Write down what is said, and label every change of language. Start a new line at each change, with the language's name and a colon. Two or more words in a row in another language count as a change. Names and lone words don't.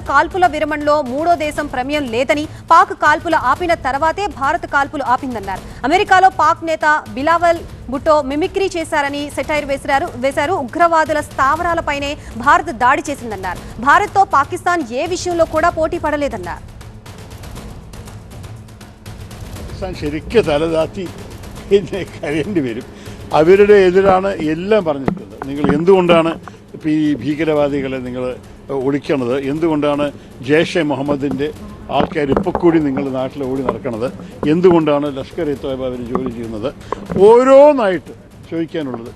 Telugu: కాల్పుల విరమణలో మూడో దేశం ప్రమేయం లేదని, పాక్ కాల్పులు ఆపిన తర్వాతే భారత్ కాల్పులు ఆపిందన్నారు. అమెరికాలో పాక్ నేత బిలావల్ భుట్టో మిమిక్రీ చేశారని సెటైర్ వేశారు. ఉగ్రవాదుల స్థావరాలపైనే భారత్ దాడి చేసిందన్నారు. భారత్తో పాకిస్తాన్ ఏ విషయంలో కూడా పోటీ పడలేదన్నారు.
Malayalam: ശരിക്കും തലതാത്തി കരയേണ്ടി വരും. അവരുടെ എതിരാണ് എല്ലാം പറഞ്ഞിട്ടുള്ളത്. നിങ്ങൾ എന്തുകൊണ്ടാണ് ഇപ്പോൾ ഈ ഭീകരവാദികളെ നിങ്ങൾ ഒളിക്കണത്, എന്തുകൊണ്ടാണ് ജെയ്ഷെ മുഹമ്മദിൻ്റെ ആൾക്കാർ ഇപ്പോൾ കൂടി നിങ്ങളുടെ നാട്ടിൽ ഓടി നടക്കുന്നത്, എന്തുകൊണ്ടാണ് ലഷ്കർ ഇ തോയ്ബ അവർ ജോലി ചെയ്യുന്നത്, ഓരോന്നായിട്ട് ചോദിക്കാനുള്ളത്.